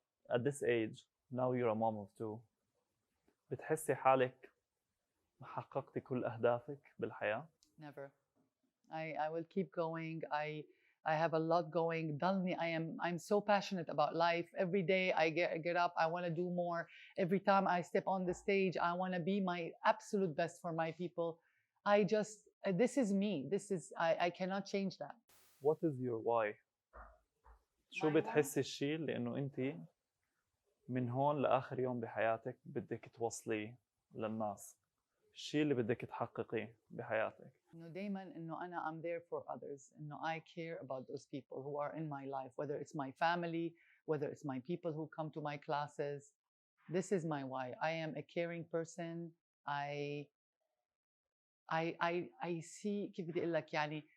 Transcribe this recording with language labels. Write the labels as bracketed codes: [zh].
[en] At this age, now you're a mom of two. [ar] بتحسي حالك حققتي كل أهدافك بالحياة؟ [en] Never. I will keep going. I have a lot going. I'm so passionate about life. Every day I get up, I want to do more. Every time I step on the stage, I want to be my absolute best for my people. This is me. I cannot change that. What is your why? [ar] شو بتحسي الشيء اللي إنه أنت من هون لآخر يوم بحياتك بدك توصليه للناس؟ الشيء اللي بدك تحققيه بحياتك؟ إنه دايماً إنه أنا [en] I'm there for others. إنه I care about those people who are in my life, whether it's my family, whether it's my people who come to my classes. This is my why. I am a caring person. I see [ar] كيف بدي أقول لك، يعني